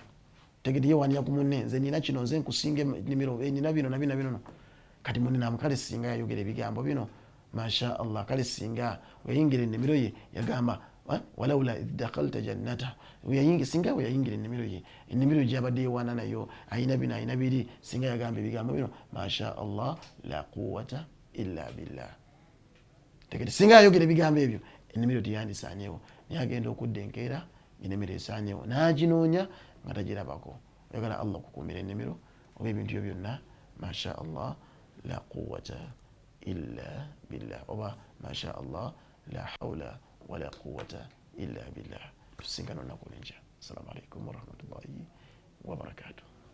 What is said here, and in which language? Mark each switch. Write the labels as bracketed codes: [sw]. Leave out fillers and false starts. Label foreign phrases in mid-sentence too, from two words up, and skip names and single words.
[lg] Tegedde yeewaanira ku munne, nze nina kino, nze nkusinga ennimiro, nina bino na bino. Kati muninamu kale singa yayogera ebigambo bino, [ar] ما شاء الله, [lg] kale singa weyingira ennimiro ye yagamba [ar] ولولا إذ دخلت جنة, [lg] singa weyayingira ennimiro ye, ennimiro gyabadde yeewaana nayo, ayina bino ayina biri, singa yagamba ebigambo bino, [ar] ما شاء الله لا قوة إلا بالله. [lg] Tegedde singa yayogera ebigambo ebyo, ennimiro teyandisaanyeewo, naye agenda okudda enkeera ennimiro esaanyeewo, n'aginoonya nga tagirabako. Oyagala Allah okukuumira ennimiro oba ebintu byo byonna, [ar] ما شاء الله لا قوة إلا بالله, oba ما شاء الله لا حول ولا قوة إلا بالله. [lg] Tusingana olunaku lw'enkya. [ar] السلام عليكم ورحمة الله وبركاته.